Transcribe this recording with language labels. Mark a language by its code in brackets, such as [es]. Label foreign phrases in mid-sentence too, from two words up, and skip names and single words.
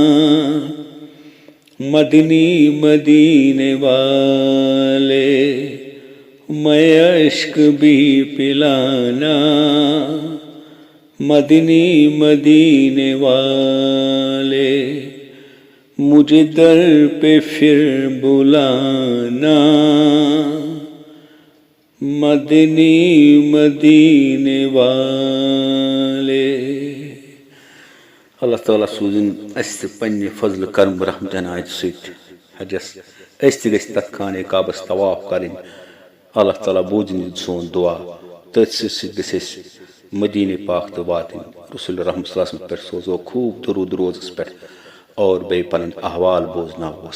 [ur] مدنی مدینے والے، میں اشک بھی پلانا، مدنی مدینے والے مجھے در پہ پھر بلانا، مدنی مدینے والے۔ [ks] اللہ تعالیٰ سوزن اس پنہ فضل کرم رحمت عنایت سۭتۍ حجس، اس تہِ گژھِ تتھ خانے کعبس طواف کرٕنۍ، اللہ تعالیٰ بوزن سون دعا، تٔتھۍ سۭتۍ سۭتۍ گژھِ أسۍ مدینے پاک تہِ واتٕنۍ، رسول رحمت [ar] صلی اللہ علیہ وسلم [ks] پٮ۪ٹھ سوزو خوب درود روزس پٮ۪ٹھ، اور بیٚیہِ پنٕنۍ احوال بوزناوہوس۔